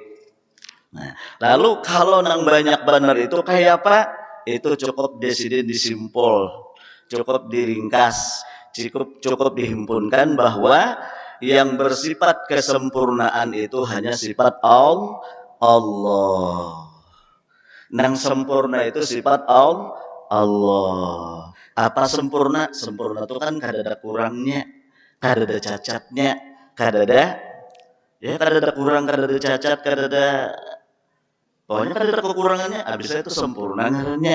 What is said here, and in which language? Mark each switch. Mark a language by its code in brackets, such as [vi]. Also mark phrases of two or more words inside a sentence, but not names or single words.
[id] Nah, lalu kalau nang banyak benar itu kayak apa? Itu cukup disimpul, cukup diringkas, cukup dihimpunkan bahwa yang bersifat kesempurnaan itu hanya sifat Allah. Nang sempurna itu sifat Allah. Apa sempurna? [bjn] Sempurna itu kan kada ada kurangnya, kada ada cacatnya, kada ada kurang, kada ada cacat, kada ada, pokoknya kada ada kekurangannya, abisnya itu sempurna ngarannya.